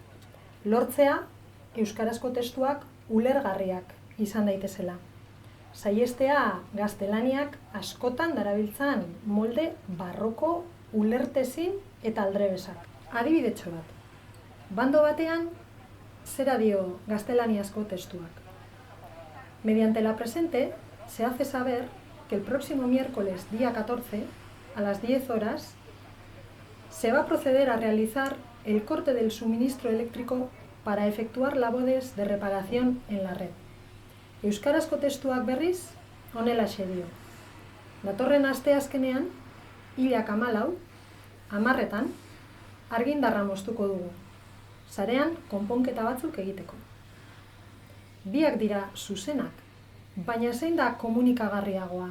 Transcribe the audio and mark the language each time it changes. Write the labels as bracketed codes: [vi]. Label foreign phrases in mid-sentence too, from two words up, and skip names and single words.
[eu] Lortzea, euskarazko testuak ulergarriak izan daitezela. Saiestea gaztelaniak askotan darabiltzan molde barroko, ulertezin eta aldrebesak. Adibidetxo bat. Bando batean, zera dio gaztelaniazko testuak. [es] Mediante la presente, se hace saber que el próximo miércoles, día 14, a las 10 horas, se va a proceder a realizar el corte del suministro eléctrico para efectuar labores de reparación en la red. [eu] Euskarazko testuak berriz, honelaxe dio. Datorren asteazkenean, 14, 10, argindarra moztuko dugu. Sarean, konponketa batzuk egiteko. Biak dira zuzenak, baina zein da komunikagarriagoa?